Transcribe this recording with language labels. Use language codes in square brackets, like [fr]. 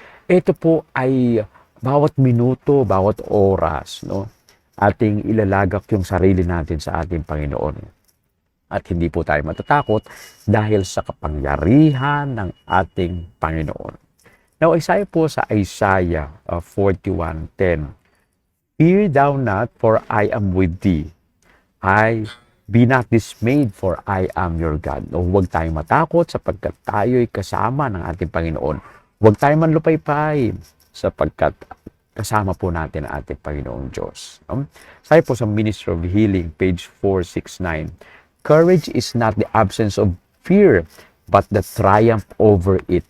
[tl] Ito po ay bawat minuto, bawat oras, no? Ating ilalagak yung sarili natin sa ating Panginoon. At hindi po tayo matatakot dahil sa kapangyarihan ng ating Panginoon. Now, isa po sa Isaiah 41:10. [en] Fear thou not, for I am with thee. Be not dismayed, for I am your God. [tl] O huwag tayong matakot sapagkat tayo'y kasama ng ating Panginoon. Huwag tayong manlupaypay sapagkat kasama po natin ang ating Panginoong Diyos. Sabi po sa [en] Ministry of Healing, page 469, courage is not the absence of fear, but the triumph over it.